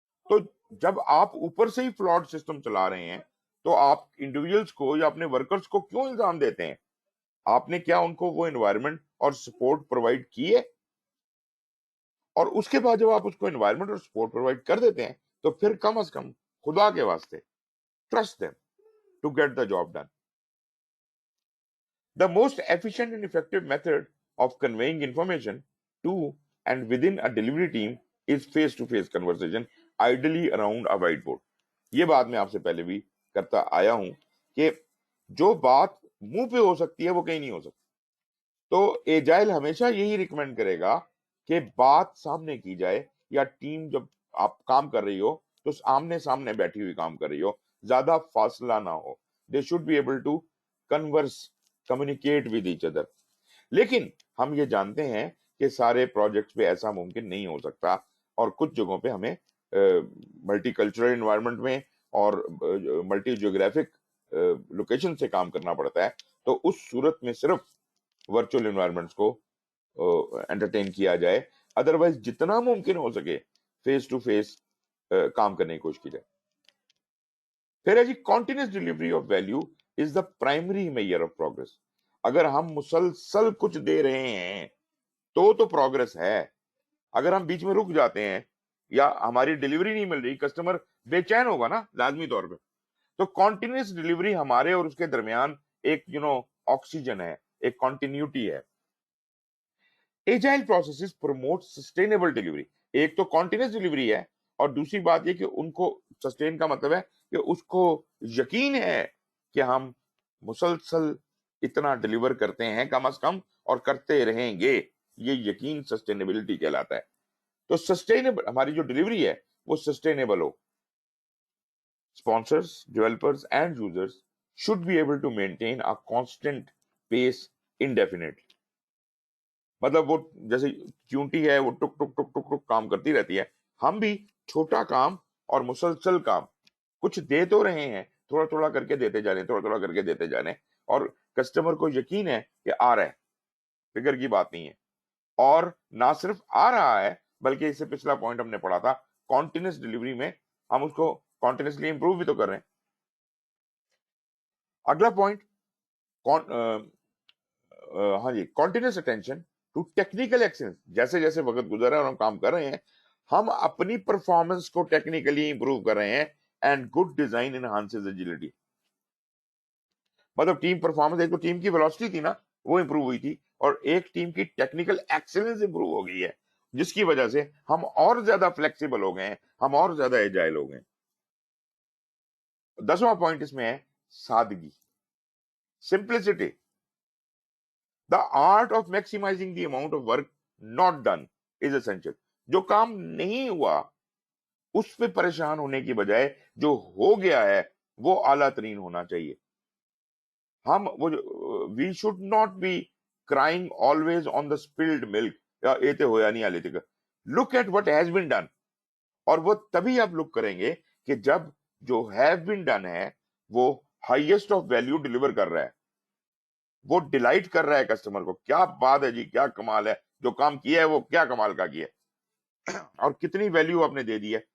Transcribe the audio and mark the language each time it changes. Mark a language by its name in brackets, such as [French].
[Urdu] تو جب آپ اوپر سے ہی فلاڈ سسٹم چلا رہے ہیں تو آپ انڈیویجولز کو یا اپنے ورکرز کو کیوں الزام دیتے ہیں؟ آپ نے کیا ان کو وہ انوائرمنٹ اور سپورٹ پرووائڈ کیے؟ اور اس کے بعد جب آپ اس کو انوائرمنٹ اور سپورٹ پرووائڈ کر دیتے ہیں تو پھر کم از کم خدا کے واسطے [English] Trust them to get the job done. The most efficient and effective method of conveying information to and within a delivery team is face-to-face conversation, ideally around a whiteboard. [Urdu] یہ بات میں آپ سے پہلے بھی کرتا آیا ہوں کہ جو بات منہ پہ ہو سکتی ہے وہ کہیں نہیں ہو سکتی. تو ایجائل ہمیشہ یہی ریکمینڈ کرے گا کہ بات سامنے کی جائے, یا ٹیم جب آپ کام کر رہی ہو تو آمنے سامنے بیٹھی ہوئی کام کر رہی ہو, زیادہ فاصلہ نہ ہو. [English] They should be able to converse, communicate with each other. [Urdu] لیکن ہم یہ جانتے ہیں کہ سارے پروجیکٹس پہ ایسا ممکن نہیں ہو سکتا, اور کچھ جگہوں پہ ہمیں ملٹی کلچرل انوائرمنٹ میں اور ملٹی جیوگرافک لوکیشن سے کام کرنا پڑتا ہے. تو اس صورت میں صرف ورچوئل انوائرمنٹس کو انٹرٹین کیا جائے, ادروائز جتنا ممکن ہو سکے فیس ٹو فیس کام کرنے کی کوشش کی جائے. پھر ہے جی [English] Continuous delivery of value is the primary measure of progress. [Urdu] اگر ہم مسلسل کچھ دے رہے ہیں تو پروگرس ہے. اگر ہم بیچ میں رک جاتے ہیں یا ہماری ڈیلیوری نہیں مل رہی, کسٹمر بے چین ہوگا نا لازمی طور پہ. تو کنٹینیوس ڈیلیوری ہمارے اور اس کے درمیان ایک آکسیجن ہے, ایک کنٹینیوٹی ہے. [English] Agile processes promote sustainable delivery. [Urdu] ایک تو کنٹینیوس ڈیلیوری ہے, اور دوسری بات یہ کہ ان کو سسٹین کا مطلب ہے کہ اس کو یقین ہے کہ ہم مسلسل اتنا ڈیلیور کرتے ہیں کم از کم اور کرتے رہیں گے. یہ یقین سسٹینیبلٹی کہلاتا ہے. تو سسٹینیبل ہماری جو ڈیلیوری ہے وہ sustainable ہو. [English] Sponsors, developers and users should be able to maintain a constant pace indefinitely. [Urdu] مطلب وہ جیسے چونٹی ہے وہ ٹک ٹک ٹک ٹک ٹک کام کرتی رہتی ہے. ہم بھی چھوٹا کام اور مسلسل کام کچھ دے تو رہے ہیں, تھوڑا تھوڑا کر کے دیتے جانے, تھوڑا تھوڑا کر کے دیتے جانے, اور کسٹمر کو یقین ہے کہ آ رہا ہے, فکر کی بات نہیں ہے. اور نہ صرف آ رہا ہے بلکہ اس سے پچھلا پوائنٹ ہم نے پڑھا تھا کانٹینیوس ڈیلیوری میں ہم اس کو کانٹینیوسلی امپروو بھی تو کر رہے ہیں. اگلا پوائنٹ ہاں جی, [English] Continuous attention to technical excellence. [Urdu] جیسے جیسے وقت گزر رہا ہے اور ہم کام کر رہے ہیں, ہم اپنی پرفارمنس کو ٹیکنیکلی امپروو کر رہے ہیں. [English] And good design enhances agility. [Urdu] مطلب ٹیم پرفارمنس, ایک تو ٹیم کی ویلوسٹی تھی نا وہ امپروو ہوئی تھی, اور ایک ٹیم کی ٹیکنیکل ایکسلنس امپروو ہو گئی ہے, جس کی وجہ سے ہم اور زیادہ فلیکسیبل ہو گئے ہیں, ہم اور زیادہ ایجائل ہو گئے. 10واں پوائنٹ اس میں ہے سادگی, simplicity. [English] The art of maximizing the amount of work not done is essential. [Urdu] جو کام نہیں ہوا اس پہ پریشان ہونے کی بجائے جو ہو گیا ہے وہ اعلیٰ ترین ہونا چاہیے. [English] ہم we should not be crying always on the spilled milk. [Punjabi] یا ایتے ہویا نہیں آلے تک. [English] Look at what has been done. [Urdu] اور وہ تبھی آپ لک کریں گے کہ جب جو [English] have been done [Urdu] ہے وہ [English] highest of value [Urdu] deliver کر رہا ہے. وہ ڈیلائٹ کر رہا ہے کسٹمر کو, کیا بات ہے جی, کیا کمال ہے, جو کام کیا ہے وہ کیا کمال کا کیا ہے, اور کتنی ویلیو آپ نے دے دی ہے.